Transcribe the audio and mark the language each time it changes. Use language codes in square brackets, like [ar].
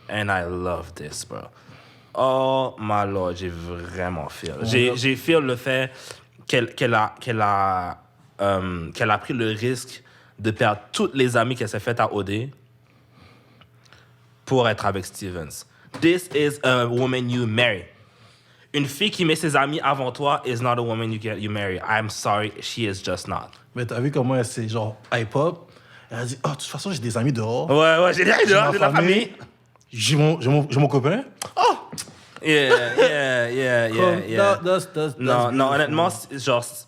[en] And I love this, bro. Oh, my lord, [fr] j'ai vraiment feel. J'ai feel le fait qu'elle a pris le risque de perdre toutes les amies qu'elle s'est faites à OD pour être avec Stevens. [en] This is a woman you marry. [fr] Une fille qui met ses amis avant toi [en] is not a woman you marry. I'm sorry, she is just not. [fr] Mais t'as vu comment elle s'est genre hype-up? Elle a dit, oh, de toute façon, j'ai des amis dehors. Ouais, j'ai des amis dehors, j'ai de la famille. J'ai mon copain. Oh! Yeah. Non, honnêtement, genre...